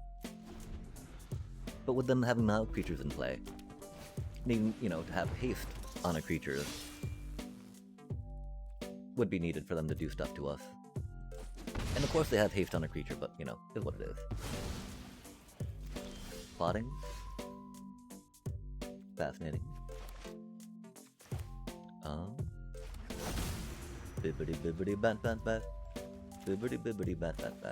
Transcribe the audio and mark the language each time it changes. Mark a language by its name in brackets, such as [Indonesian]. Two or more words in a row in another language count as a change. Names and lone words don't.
[English] But with them having now creatures in play, needing, you know, to have haste on a creature would be needed for them to do stuff to us. And of course they have haste on a creature, but, you know, is what it is. Plotting. Fascinating. Bibbidi bibbidi bat bat bat. Bibbidi bibbidi bat bat bat.